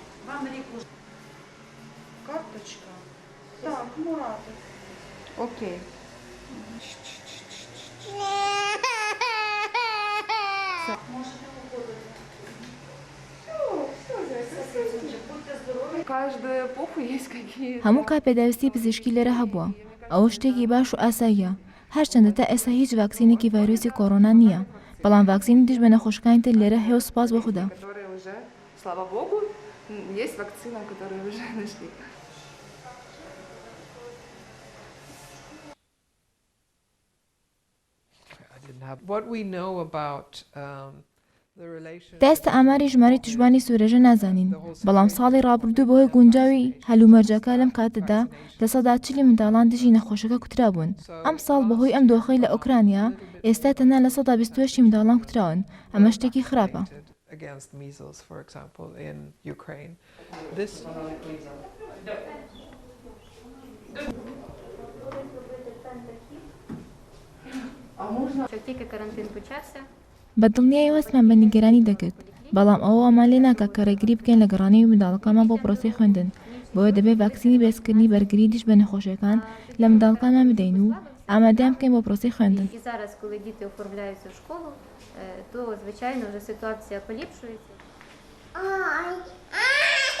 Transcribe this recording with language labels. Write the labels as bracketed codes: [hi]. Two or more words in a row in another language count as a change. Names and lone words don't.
[ru] Карточка. Так, Муратик. Окей. Каждую эпоху есть какие-то. [ckb] هەموو کاپێداویستی پزیشکی لێرە هەبووە. ئەوە شتێکی باش و ئاساییە. هەرچەندە تا ئێستا هیچ ڤاکسینێکی ڤایرۆسی کۆڕۆنا نییە. بەڵام ڤاکسینی دژ بە نەخۆشەکانی تر لێرە هەیە و سوپاس بە خوددا. [ru] Которые уже, слава богу, есть вакцина, которую уже нашли. [en] What we know about the relation [ckb] تا ئێستا ئاماری ژمارەی توشبانی سوورێژە نازانین. بەڵام ساڵی ڕابردوو بەهۆی گونجاوی هەلومەرجەکە لەم کاتەدا لە سەدا 40 منداڵان دژی نەخۆشەکە کوترا بوون. ئەم ساڵ بەهۆی ئەم دۆخەی لە ئۆکرانیا ئێستا تەنها لە سەدا 28 منداڵان کوتراون. ئەمە شتێکی خراپە. [en] against measles, for example, in Ukraine. This [uk] Як тільки карантин почався, [ckb] بە دڵنیایی وەستمان بە نیگەرانی دەکرد. بەڵام ئەوە ئەمان لێ ناکە کە ڕێگری بکەین لە گەڕانی منداڵەکانمان بۆ پرۆسی خوێندن. بۆیە دەبێت ڤاکسینی بێزکردنی بەرگری دژ بە نەخۆشیەکان لە منداڵەکانمان بدەین و ئامادەیان بکەین بۆ پرۆسی خوێندن. [uk] і зараз, коли діти оформляються в школу, то, звичайно, вже ситуація поліпшується.